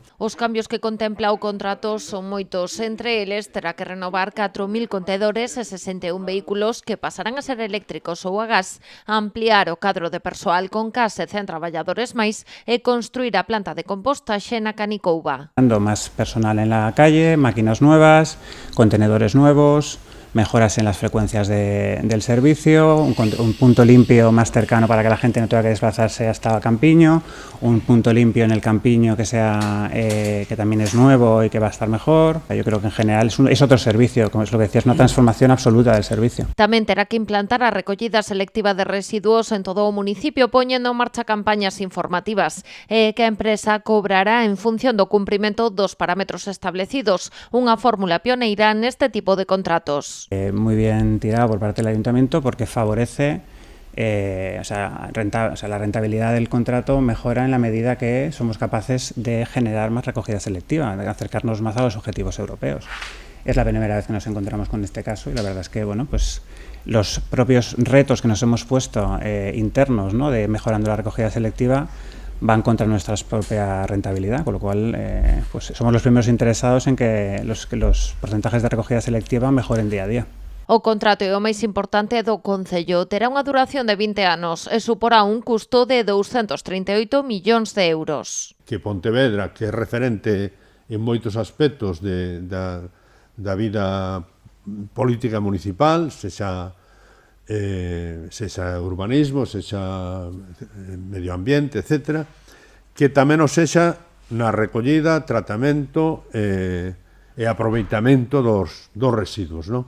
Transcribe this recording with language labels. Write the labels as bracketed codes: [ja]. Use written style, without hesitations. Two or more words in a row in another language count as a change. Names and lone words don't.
[gl] Os cambios que contempla o contrato son moitos. Entre eles, terá que renovar 4.000 contedores e 61 vehículos que pasarán a ser eléctricos ou a gas, ampliar o cadro de persoal con case 100 traballadores máis e construir a planta de compostaxe na Canicouba. [es] Más personal en la calle, máquinas nuevas, contenedores nuevos, mejoras en las frecuencias del servicio, un punto limpio más cercano para que la gente no tenga que desplazarse hasta Campiño, un punto limpio en el Campiño que también es nuevo y que va a estar mejor. Yo creo que en general es otro servicio, como es lo que decías, una transformación absoluta del servicio. [gl] Tamén terá que implantar a recollida selectiva de residuos en todo o municipio, poñendo en marcha campañas informativas que a empresa cobrará en función do cumprimento dos parámetros establecidos, unha fórmula pioneira neste tipo de contratos. [es] Muy bien tirado por parte del ayuntamiento porque favorece, la rentabilidad del contrato mejora en la medida que somos capaces de generar más recogida selectiva, de acercarnos más a los objetivos europeos. Es la primera vez que nos encontramos con este caso y la verdad es que los propios retos que nos hemos puesto internos, ¿no?, de mejorando la recogida selectiva van contra nuestra propia rentabilidad, con lo cual somos los primeros interesados en que los porcentajes de recogida selectiva mejoren día a día. [gl] O contrato é o máis importante do Concello. Terá unha duración de 20 anos e suporá un custo de 238 millóns de euros. Que Pontevedra, que é referente en moitos aspectos da vida política municipal, sexa urbanismo, sexa medio ambiente, etc., que tamén o sexa na recollida, tratamento e aproveitamento dos residuos, non?